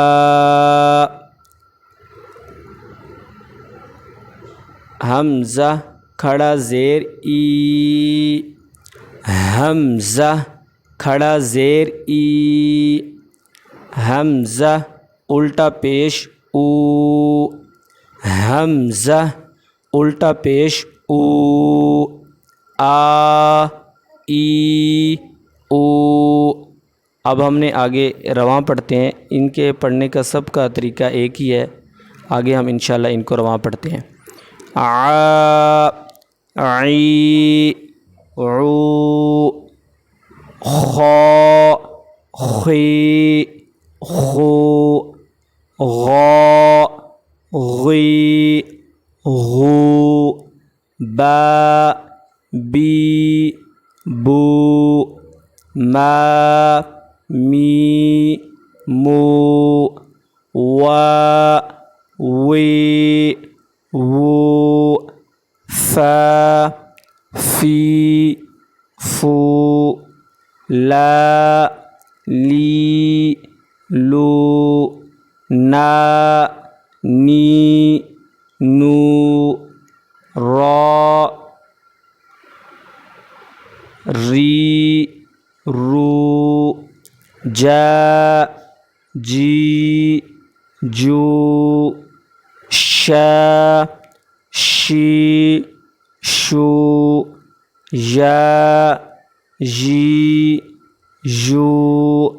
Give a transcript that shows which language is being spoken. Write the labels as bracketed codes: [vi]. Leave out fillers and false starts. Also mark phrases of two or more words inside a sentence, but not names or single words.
[ur] حمزہ کھڑا زیر ای، حمزہ کھڑا زیر ای، حمزہ الٹا پیش او، حمزہ الٹا پیش او، آ ای او۔ اب ہم نے آگے رواں پڑھتے ہیں، ان کے پڑھنے کا سب کا طریقہ ایک ہی ہے، آگے ہم انشاءاللہ ان کو رواں پڑھتے ہیں۔ آ عی عو، خا خی خو، غا غی غو، با بی بو، ما می مو، وا وی وو، فا فی فو، لا لی لو، نا نی نو، را ری رو، جا جی جو، شا شی شو، یا جی جو،